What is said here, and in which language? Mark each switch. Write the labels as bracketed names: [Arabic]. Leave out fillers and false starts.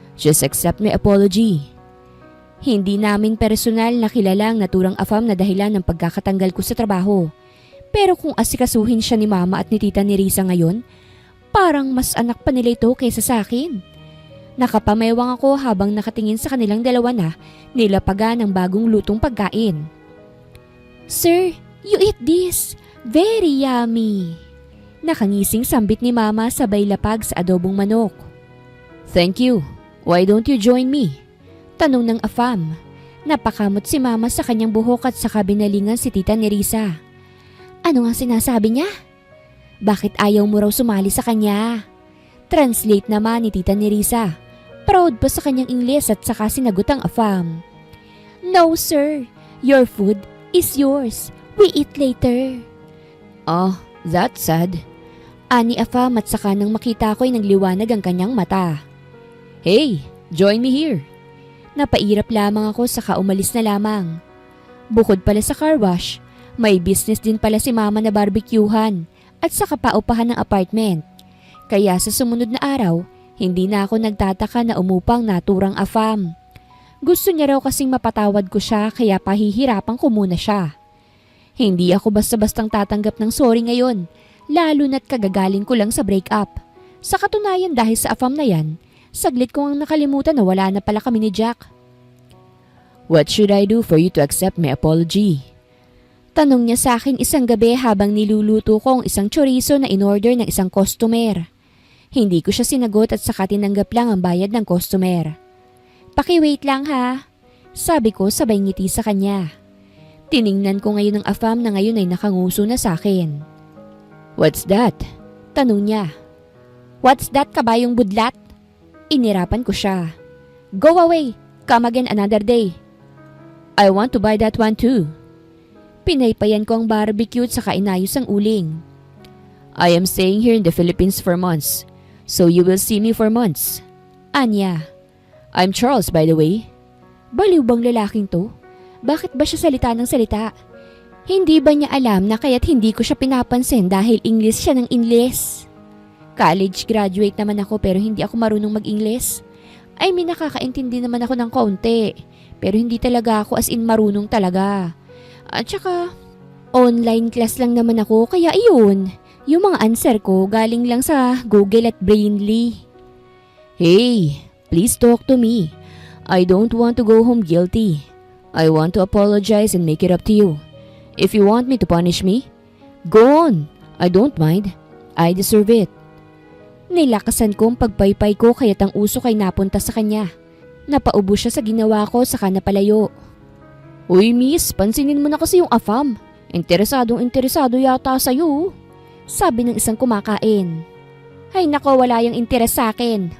[English] Just accept my apology. [Filipino] Hindi namin personal na kilala ang naturang Afam na dahilan ng pagkakatanggal ko sa trabaho. Pero kung asikasuhin siya ni Mama at ni Tita Nerissa ngayon, parang mas anak pa nila ito kaysa sa akin. Nakapamewang ako habang nakatingin sa kanilang dalawa na nilapagan ng bagong lutong pagkain. [English] Sir, you eat this. Very yummy. [Filipino] Nakangising sambit ni Mama sabay lapag sa adobong manok. [English] Thank you. Why don't you join me? [Filipino] Tanong ng Afam. Napakamot si Mama sa kanyang buhok at sa kabinalingan si Tita Nerissa. Ano nga sinasabi niya? Bakit ayaw mo raw sumali sa kanya? Translate naman ni Tita Nerissa. Proud pa sa kanyang Ingles at saka sinagot ang Afam. [English] No sir, your food is yours. We eat later. Oh, that's sad. [Filipino] Ani Afam at saka nang makita ko'y nagliwanag ang kanyang mata. [English] Hey, join me here. [Filipino] Napairap lamang ako saka umalis na lamang. Bukod pala sa car wash, may business din pala si Mama na barbecuehan at saka paupahan ng apartment. Kaya sa sumunod na araw, hindi na ako nagtataka na umupang naturang afam. Gusto niya raw kasing mapatawad ko siya kaya pahihirapan ko muna siya. Hindi ako basta-bastang tatanggap ng sorry ngayon, lalo na't kagagaling ko lang sa breakup. Sa katunayan dahil sa afam na yan, saglit ko ang nakalimutan na wala na pala kami ni Jack. [English] What should I do for you to accept my apology? [Filipino] Tanong niya sa akin isang gabi habang niluluto ko ang isang chorizo na in-order ng isang customer. Hindi ko siya sinagot at saka tinanggap lang ang bayad ng customer. Paki-wait lang ha, sabi ko sabay ngiti sa kanya. Tiningnan ko ngayon ang afam na ngayon ay nakanguso na sa akin. [English] What's that? [Filipino] Tanong niya. [English] What's that [Filipino] kabayong budlat? Inirapan ko siya. [English] Go away, come again another day. I want to buy that one too. [Filipino] Pinaypayan ko ang barbecue at saka inayos ang uling. [English] I am staying here in the Philippines for months. So you will see me for months. Anya. I'm Charles by the way. [Filipino] Baliw bang lalaking to? Bakit ba siya salita ng salita? Hindi ba niya alam na kaya't hindi ko siya pinapansin dahil English siya ng English? College graduate naman ako pero hindi ako marunong mag-English. I mean nakakaintindi naman ako ng kaunti. Pero hindi talaga ako as in marunong talaga. At saka online class lang naman ako kaya iyon. Yung mga answer ko galing lang sa Google at Brainly. [English] Hey, please talk to me. I don't want to go home guilty. I want to apologize and make it up to you. If you want me to punish me, go on. I don't mind. I deserve it. [Filipino] Nilakasan ko ang pagpaypay ko kaya't ang usok ay napunta sa kanya. Napaubo siya sa ginawa ko saka napalayo. Uy miss, pansinin mo na kasi yung afam. Interesado yata sa'yo. Sabi ng isang kumakain. Ay nako, wala yung interes sa akin.